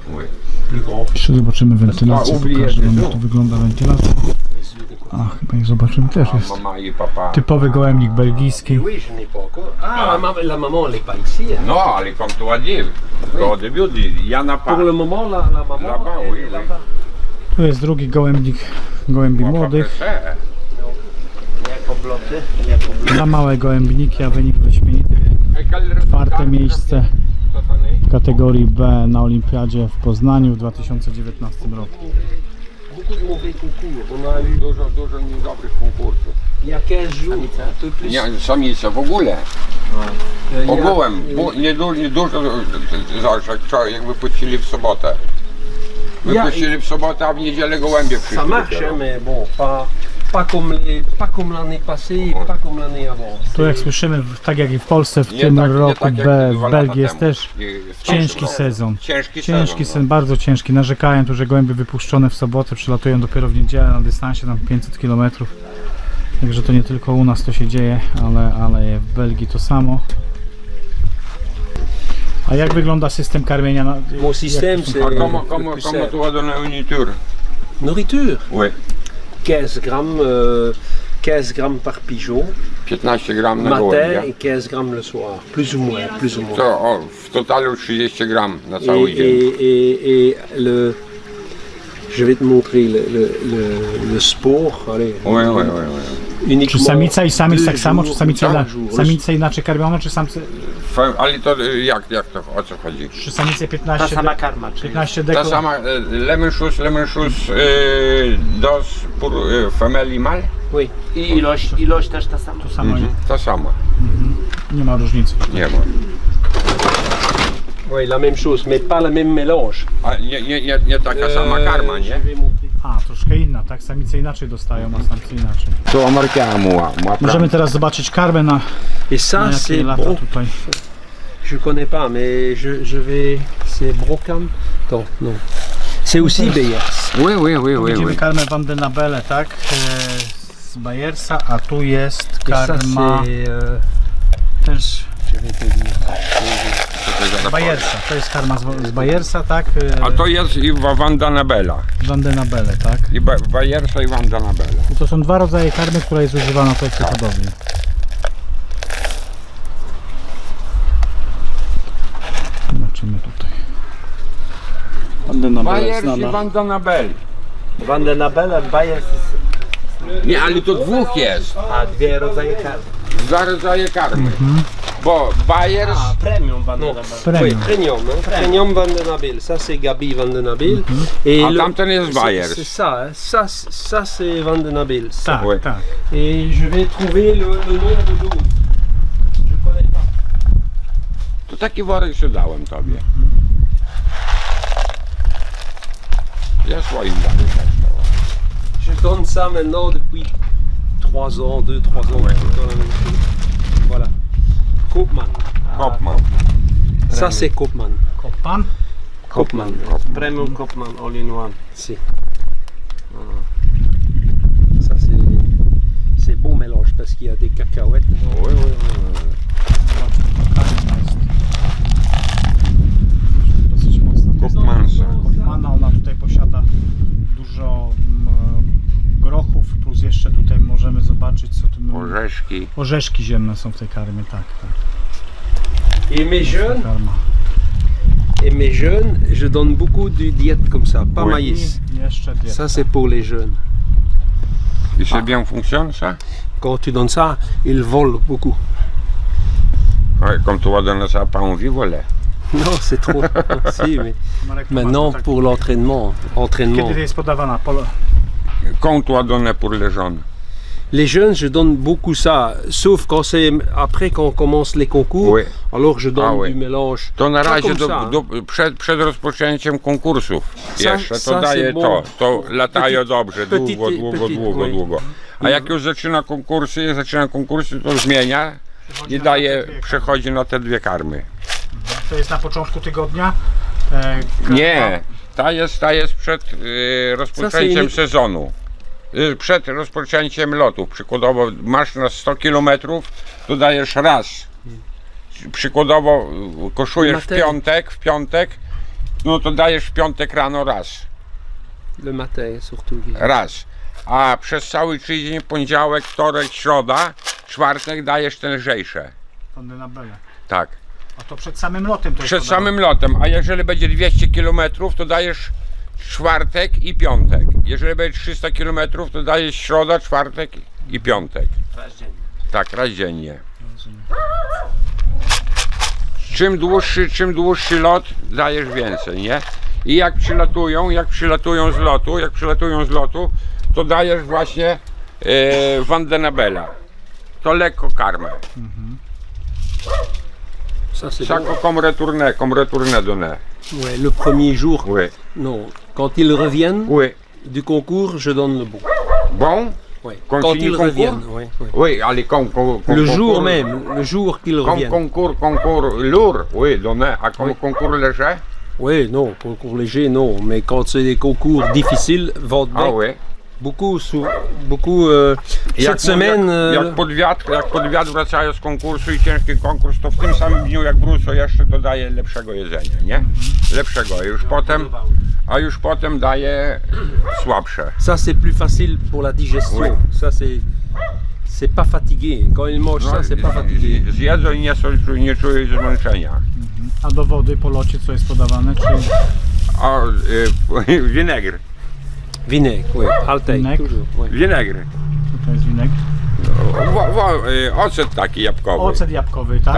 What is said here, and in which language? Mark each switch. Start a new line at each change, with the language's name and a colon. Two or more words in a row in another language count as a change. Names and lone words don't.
French: Oui. plus grands.
Polish: Jeszcze zobaczymy wentylację, pokażę wam jak tu wygląda wentylacja. A, chyba ich zobaczymy też jest. Mama i papa. Typowy gołębnik belgijski.
French: Oui, je n'ai pas encore. Ah, la maman, elle n'est pas ici. Hein. Non, ale comme tu as dit, au début, il y en a pas. Pour le moment, la maman, Là-bas, elle oui, est oui. là-bas.
Polish: Tu jest drugi gołębnik, gołębi młodych. Dwa małe gołębniki, a wynik wyśmienity. Czwarte miejsce w kategorii B na Olimpiadzie w Poznaniu w 2019 roku.
French: Beaucoup de mauvais concours. On a eu
Polish: Dużo niedobrych konkursów.
French: il y a 15 jours, un peu plus.
Polish: Nie, samice w ogóle.
French: Il y a-
Polish: Ogółem, nie dużo, zobacz, jak wypuścili w sobotę. Wypuścili w sobotę, a w niedzielę gołębie przyszły.
French: Ça marche,
Polish: dopiero.
French: hein, mais bon, pas comme l'année passée, et pas comme l'année avant.
Polish: Tu jak słyszymy, tak jak i w Polsce w Nie tym tak- nie roku tak jak B dwa w lata Belgii jest temu. też W ciężki tamtym sezon. roku. Ciężki Ciężki sezon. sezon, bardzo ciężki. Narzekają tu, że gołębie wypuszczone w sobotę przylatują dopiero w niedzielę na dystansie tam 500 km. Także to nie tylko u nas to się dzieje, ale w Belgii to samo. A jak wygląda system karmienia?
French: Mon système, c'est
Polish: A
French: le comment plus tu simple. vas donner une nourriture? Nourriture, Oui, 15 grammes par pigeon,
Polish: 15 gram na
French: matin
Polish: gołębia.
French: et 15 grammes le soir, plus ou moins, plus ou moins.
Polish: To w totalu 30 gram na
French: Et,
Polish: cały dzień.
French: je vais te montrer le sport. Allez, Oui, oui, oui, oui. uniquement
Polish: Czy samica i samiec
French: 2
Polish: tak samo, czy
French: jours,
Polish: samice,
French: 4 jours.
Polish: samice inaczej karmione, czy samce, Ale to jak to, o co chodzi? czy samice Ta 15, sama karma, czyli 15 Ta deko? sama, lemon shoes dos pour family mal?
French: Oui.
Polish: i ilość też ta sama. To samo, Ta sama, nie ma różnicy. nie ma.
French: Oui, la même chose, mais pas le même mélange.
Polish: A nie taka sama karma,
French: Je
Polish: nie?
French: vais montrer.
Polish: A, troszkę inna, tak? Samice inaczej dostają, a samce inaczej. To amerykańska Możemy teraz zobaczyć karmę na
French: Et ça,
Polish: jakie
French: c'est
Polish: lata
French: bon.
Polish: tutaj.
French: Je connais pas, mais je vais. C'est Brocam. Non, non. C'est aussi Beyers. Oui, oui, oui, oui,
Polish: Widzimy
French: oui.
Polish: karmę Van den Nabele, tak? Z Bayersa, a tu jest
French: Et ça,
Polish: karma
French: c'est.
Polish: też
French: Je vais te dire.
Polish: z Bayersa. To jest karma z Bayersa, tak? A to jest i Wanda Nabela. Van den Nabele, tak? I Bayersa i Wanda Nabela. I to są dwa rodzaje karmy, która jest używana tutaj w tej hodowli. Zobaczymy tutaj. Van den Nabele Bayers i znana. Wanda Nabel. Van den Nabele, Bayers, Nie, ale to dwóch jest. a dwie rodzaje karmy. Dwa rodzaje karmy. Bo Bayers, A, premium Van den
French: Non.
Polish: Nabele.
French: Oui,
Polish: Premium.
French: Premium, hein. Premium Van den Nabel. Ça, c'est Gabi Van den Nabel. Et
Polish: a
French: le-
Polish: tamten jest
French: c'est
Polish: Bayers.
French: ça, hein. Ça c'est Van den Nabel. Ça.
Polish: Tak,
French: Ouais.
Polish: tak.
French: Et je vais trouver le nom de l'autre. Je connais pas.
Polish: To taki worek się dałem tobie. Ja swoim dałem też to.
French: Je donne ça maintenant depuis 3 ans, 2-3 ans. Ouais. tout le temps la même chose. Voilà. Koopman.
Polish: Kopman.
French: Ça c'est Koopman.
Polish: Kopan.
French: Koopman.
Polish: Premium Kopman All in One.
French: Si. Ça c'est beau mélange parce qu'il y a des cacahuètes dedans. Oui, oui, oui.
Polish: Dosyć mocno. Kopmansa. Kopmana, ona tutaj posiada dużo grochów orzeszki. Orzeszki ziemne są w tej karmie, tak.
French: Et mes jeunes,
Polish: Karma.
French: je donne beaucoup de diètes comme ça, pas Oui. maïs.
Polish: I jeszcze dieta.
French: Ça c'est pour les jeunes. Et c'est bien fonctionne ça? Quand tu donnes ça, ils volent beaucoup. Ouais, comme toi donnes ça, pas envie, voilà. Non, c'est trop. Si, mais
Polish: Marek, to
French: maintenant
Polish: masz, tak.
French: pour l'entraînement. Entraînement.
Polish: Kiedy jest podawana?
French: Quand toi donnes pour les jeunes? Les jeunes, je donne beaucoup ça, sauf quand c'est après qu'on commence les concours. Oui. Alors je donne Ah oui. du mélange.
Polish: To na
French: Pas
Polish: razie
French: comme ça, hein.
Polish: przed rozpoczęciem konkursów
French: Ça-
Polish: jeszcze, to
French: ça,
Polish: daje
French: c'est bon.
Polish: to latają dobrze,
French: petit-
Polish: długo.
French: oui.
Polish: A jak już zaczyna konkursy, to zmienia i daje, przechodzi na te dwie karmy. To jest na początku tygodnia. Nie, ta jest przed rozpoczęciem Zasyjnik. sezonu. Przed rozpoczęciem lotów. Przykładowo masz na 100 km, to dajesz raz. Przykładowo koszujesz w piątek, no to dajesz w piątek rano raz. Le matin surtout. Raz. A przez cały tydzień, poniedziałek, wtorek, środa, czwartek dajesz te lżejsze. Kondynabele. Tak. A to przed samym lotem to Przed jest podawane. samym lotem, a jeżeli będzie 200 km, to dajesz czwartek i piątek. Jeżeli będzie 300 km, to dajesz środa, czwartek i piątek. Tak, raz dziennie. Czym dłuższy lot, dajesz więcej, nie? I jak przylatują z lotu, to dajesz właśnie Vandenabela. To lekko karmę.
French: Ça c'est Ça bon. comme retourné donné. Ouais, le premier jour, Oui. non. Quand ils reviennent Oui. du concours, je donne le bon. Bon? Ouais. Quand Quand finit ils le concours reviennent, ouais, ouais. Oui, allez, Le jour même, le jour qu'ils Comme reviennent. concours lourd, oui, donné. À comme Oui. concours léger? Oui, non, concours léger, non. Mais quand c'est des concours difficiles, Waldbeck, Ah oui. beaucoup, cette semaine.
Polish: Jak pod wiatr wracają z konkursu i ciężki konkurs, to w tym samym dniu jak wrócą jeszcze, to daje lepszego jedzenia, nie? Lepszego, a już potem daje słabsze.
French: Ça, c'est plus facile pour la digestion. Oui. Ça, c'est pas fatigué. Quand ils mangent ça, c'est pas fatigué.
Polish: Zjedzą i nie czują zmęczenia. A do wody po locie co jest podawane? Czy A winegr.
French: Vinaigre, oui. Alteil, Vinaigre. toujours. Oui.
Polish: Winegr. co to jest winek? Ocet taki jabłkowy. Ocet jabłkowy, tak?